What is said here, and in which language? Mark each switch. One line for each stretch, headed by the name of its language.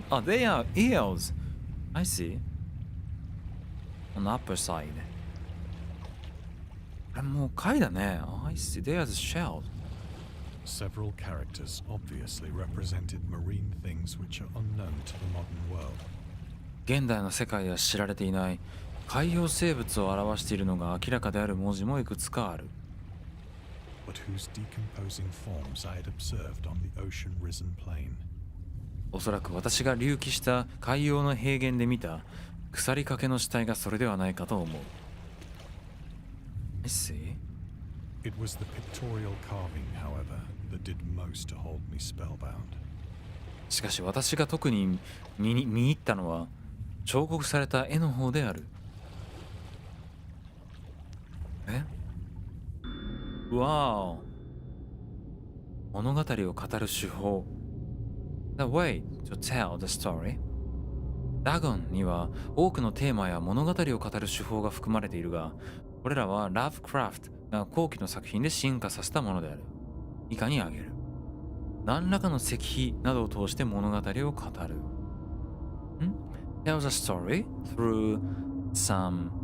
English: They are eels. I see. On the upper side.
Japanese: あれもう貝だね。
English: I see. They are the shell. Several characters obviously represented marine things which are unknown to the modern world.
Japanese: 現代の世界では知られていない海洋生物を表しているのが明らかである文字もいくつかある。
English: But whose decomposing forms I had observed on the ocean-risen plain.
Japanese: おそらく私が隆起した海洋の平原で見た腐りかけの死体がそれではないかと思う。
English: I see. It was the pictorial carving, however, that did most to hold me spellbound.
Japanese: しかし私が特に見入ったのは彫刻された絵の方である。わお。物語を語る手法。
English: The way to tell the story.
Japanese: ダゴンには多くのテーマや物語を語る手法が含まれているが、これらはラブクラフトが後期の作品で進化させたものである。以下に挙げる。何らかの石碑などを通して物語を語る。
English: Tell the story through some